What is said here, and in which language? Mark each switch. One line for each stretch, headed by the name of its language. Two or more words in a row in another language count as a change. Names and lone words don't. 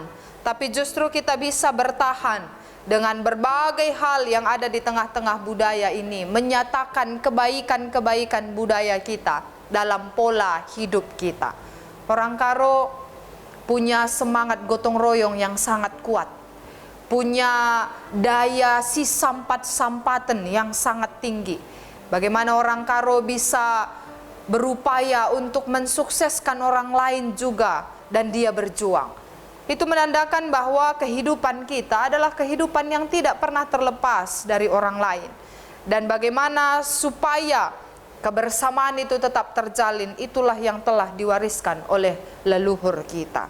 Indonesian: Tapi justru kita bisa bertahan dengan berbagai hal yang ada di tengah-tengah budaya ini. Menyatakan kebaikan-kebaikan budaya kita dalam pola hidup kita. Orang Karo punya semangat gotong royong yang sangat kuat, punya daya
Batak Karo: si sampat-sampaten
Indonesian: yang sangat tinggi. Bagaimana orang Karo bisa berupaya untuk mensukseskan orang lain juga dan dia berjuang. Itu menandakan bahwa kehidupan kita adalah kehidupan yang tidak pernah terlepas dari orang lain. Dan bagaimana supaya kebersamaan itu tetap terjalin, itulah yang telah diwariskan oleh leluhur kita.